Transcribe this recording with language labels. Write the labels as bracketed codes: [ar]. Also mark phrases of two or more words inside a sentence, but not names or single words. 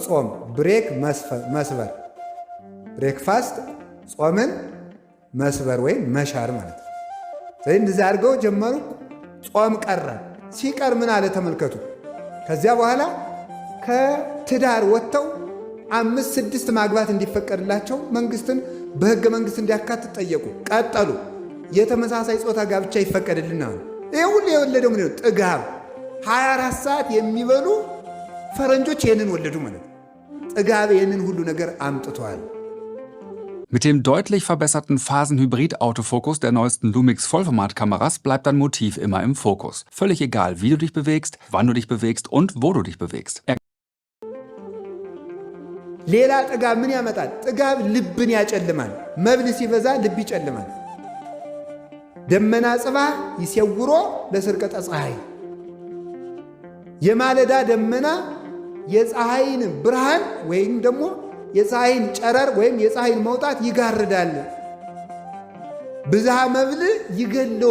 [am] ጾም። ብሬክ መስበር፣ ብሬክፋስት ጾምን መስበር ወይም መሻር ማለት ነው። ስለዚህ እንደዚህ አድርገው ጀመሩ። ጾም ቀረ። ሲቀር ምን አለ ተመልከቱ። ከዚያ በኋላ ከትዳር ወጥተው 5-6 ማግባት እንዲፈቀድላቸው መንግስትን በሕገ መንግስት እንዲያካትት ጠየቁ። ቀጠሉ። የተመሳሳይ ጾታ ጋብቻ ይፈቀድልና ይህ ሁሉ የወለደው ምን ነው? ጥጋብ። 24 ሰዓት የሚበሉ ፈረንጆች ይህንን ወለዱ ማለት ነው። ጥጋብ ይህንን ሁሉ ነገር አምጥተዋል። [de] Mit dem deutlich verbesserten Phasen-Hybrid-Autofokus der neuesten Lumix-Vollformat-Kameras bleibt dein Motiv immer im Fokus. Völlig egal, wie du dich bewegst, wann du dich bewegst und wo du dich bewegst. [am] ሌላ ጥጋብ ምን ያመጣል? ጥጋብ ልብን ያጨልማል። መብል ሲበዛ ልብ ይጨልማል። [gez] ደመና ጽባህ ይሰውሮ ለስርቀተ ፀሐይ። [am] የማለዳ ደመና የፀሐይን ብርሃን ወይም ደግሞ የፀሐይን ጨረር ወይም የፀሐይን መውጣት ይጋርዳል። [gez] ብዝሃ መብል ይገለወ